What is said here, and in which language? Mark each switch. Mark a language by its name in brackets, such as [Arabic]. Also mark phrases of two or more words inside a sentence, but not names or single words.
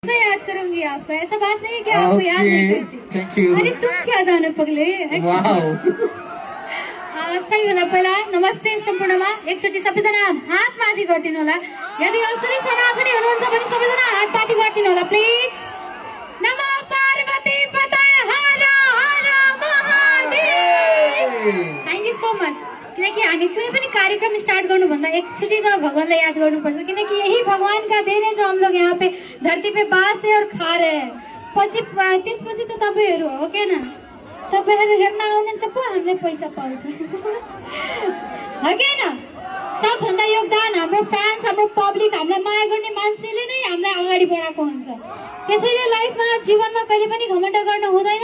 [Hindi] ऐसा याद करूंगी आपको, ऐसा बात नहीं है कि आपको याद नहीं करती। [English] Thank you. [Hindi] अरे तुम क्या जाने पगले। [English] वाओ। [Nepali] सबैभन्दा पहिला नमस्ते सम्पूर्णमा एकचोटि सबैजना हात माथि गरिदिनु होला। यदि असली सनातनी हुनुहुन्छ भने सबैजना हात माथि गरिदिनु होला प्लिज। [Sanskrit] नमो पार्वती पतये हर हर महादेव। [English] Thank you so much. [Nepali] किनकि हामी कुनै पनि कार्यक्रम स्टार्ट गर्नुभन्दा एकचोटि त भगवानलाई याद गर्नुपर्छ, किनकि [Hindi] यही भगवान का देन है जो हम लोग यहाँ पे धरती पे बास रहे और खा रहे हैं। [Nepali] त्यसपछि त तपाईँहरू हो के न, तपाईँहरू हेर्न आउनुहुन्छ पो हामीले पैसा पाउँछ हो कि न। सबभन्दा योगदान हाम्रो फ्यान्स, हाम्रो पब्लिक, हामीलाई माया गर्ने मान्छेले नै हामीलाई अगाडि बढाएको हुन्छ। त्यसैले लाइफमा जीवनमा कहिले पनि घमण्ड गर्न हुँदैन।